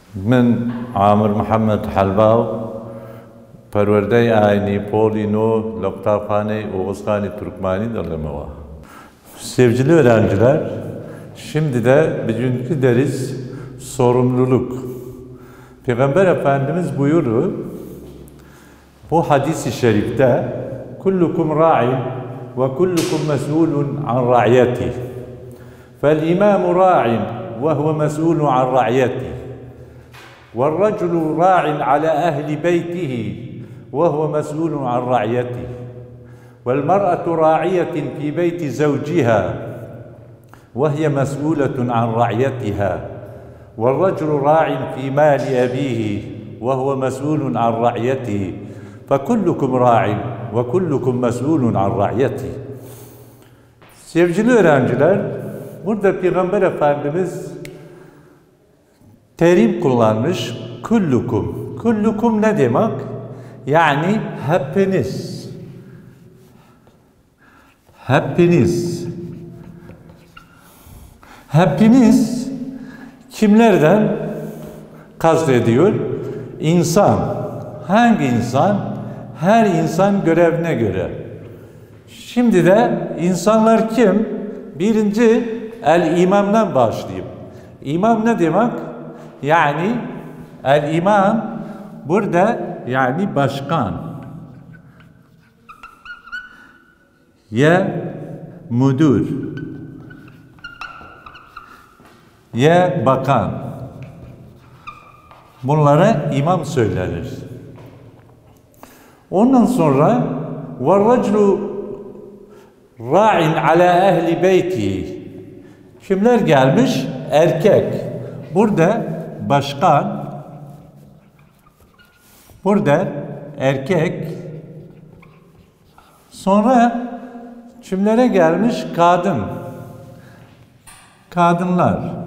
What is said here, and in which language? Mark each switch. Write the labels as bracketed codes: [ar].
[ckb] من عامر محمد حلباو پەروەردەی ئاینی پۆلی نۆ لە قوتابخانەی Oğuzkhani Türkmani dönemeva. [tr] Sevgili öğrenciler, şimdi de bugünkü ders sorumluluk. Peygamber Efendimiz buyurur, bu hadis-i şerifte [ar] kullukum ra'in ve kullukum mes'ulun an ra'yeti. Fel imamu ra'in ve huve mes'ulun an ra'yeti. والرجل راع على أهل بيته وهو مسؤول عن رعيته والمرأة راعية في بيت زوجها وهي مسؤولة عن رعيتها والرجل راع في مال أبيه وهو مسؤول عن رعيته فكلكم راع وكلكم مسؤول عن رعيته. [tr] Sevgili öğrenciler, burada Peygamber Efendimiz terim kullanmış, kullukum. Kullukum ne demek? Yani hepiniz. Hepiniz. Hepiniz kimlerden kastediyor? İnsan. Hangi insan? Her insan görevine göre. Şimdi de insanlar kim? Birinci el-imamdan başlayayım. İmam ne demek? Yani el-imam burada yani başkan ya müdür ya bakan, bunlara imam söylenir. Ondan sonra [ar] وَالرَّجْلُ رَاعٍ عَلَى اَهْلِ بَيْتِهِ. [tr] Kimler gelmiş? Erkek. Burada başkan, burada erkek, sonra kimlere gelmiş? Kadın, kadınlar.